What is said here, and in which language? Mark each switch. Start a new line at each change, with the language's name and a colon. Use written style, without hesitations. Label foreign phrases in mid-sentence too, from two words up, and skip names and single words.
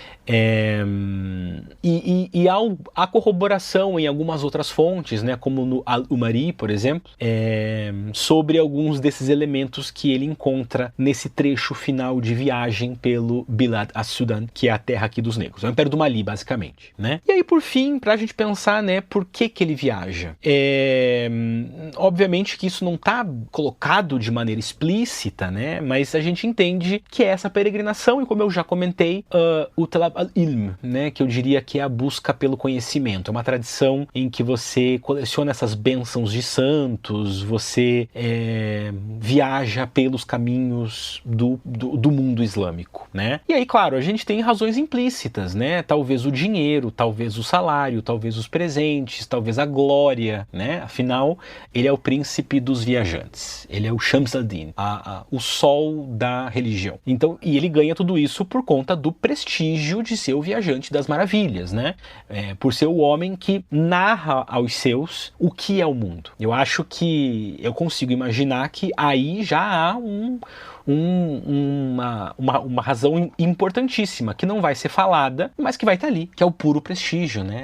Portuguese: Há corroboração em algumas outras fontes, né, como no Al-Umari, por exemplo, sobre alguns desses elementos que ele encontra nesse trecho final de viagem pelo Bilad as-Sudan, que é a terra aqui dos negros, é o Império do Mali, basicamente, né? E aí, por fim, pra gente pensar, né, por que ele viaja? Obviamente que isso não está colocado de maneira explícita, né, mas a gente entende que é essa peregrinação, e como eu já comentei, o
Arabic: طلب العلم,
Portuguese: né, que eu diria que é a busca pelo conhecimento. É uma tradição em que você coleciona essas bênçãos de santos, você viaja pelos caminhos do mundo islâmico, né? E aí, claro, a gente tem razões implícitas, né? Talvez o dinheiro, talvez o salário, talvez os presentes, talvez a glória, né? Afinal, ele é o príncipe dos viajantes. Ele é o Shams al-Din, o sol da religião. Então, e ele ganha tudo isso por conta do prestígio de ser o viajante das maravilhas, né? Por ser o homem que narra aos seus o que é o mundo. Eu acho que eu consigo imaginar que aí já há uma razão importantíssima, que não vai ser falada, mas que vai estar ali, que é o puro prestígio, né?